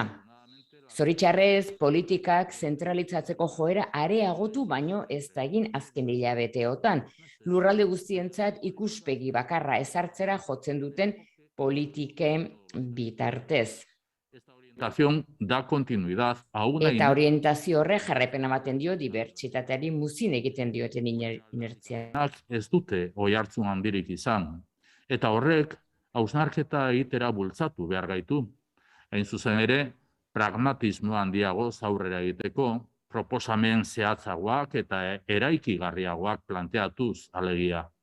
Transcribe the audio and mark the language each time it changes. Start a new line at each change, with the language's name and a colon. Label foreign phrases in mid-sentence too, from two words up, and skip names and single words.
Basque: Zoritxarrez, politikak zentralizatzeko joera areagotu baino ez da egin azken hilabeteotan. Lurralde guztientzat ikuspegi bakarra ezartzera jotzen duten politiken bitartez.
Spanish: Da continuidad a una
Basque: eta orientazio horrek jarraipena ematen dio dibertsitateari muzin egiten dioten inertzia. Ez dute oihartzun handirik izan, eta horrek hausnarketa egitera bultzatu behar gaitu. Hain zuzen ere, pragmatismo handiagoz aurrera egiteko, proposamen zehatzagoak eta eraikigarriagoak planteatuz alegia.